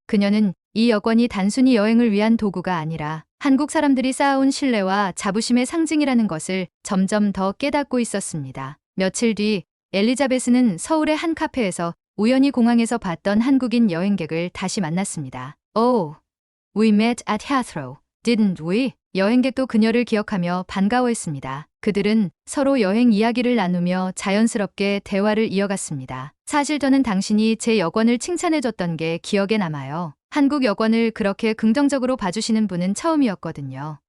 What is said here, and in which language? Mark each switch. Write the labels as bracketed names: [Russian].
[Korean] 그녀는 이 여권이 단순히 여행을 위한 도구가 아니라 한국 사람들이 쌓아온 신뢰와 자부심의 상징이라는 것을 점점 더 깨닫고 있었습니다. 며칠 뒤 엘리자베스는 서울의 한 카페에서 우연히 공항에서 봤던 한국인 여행객을 다시 만났습니다. [English] Oh, we met at Heathrow, didn't we? [Korean] 여행객도 그녀를 기억하며 반가워했습니다. 그들은 서로 여행 이야기를 나누며 자연스럽게 대화를 이어갔습니다. 사실 저는 당신이 제 여권을 칭찬해줬던 게 기억에 남아요. 한국 여권을 그렇게 긍정적으로 봐주시는 분은 처음이었거든요.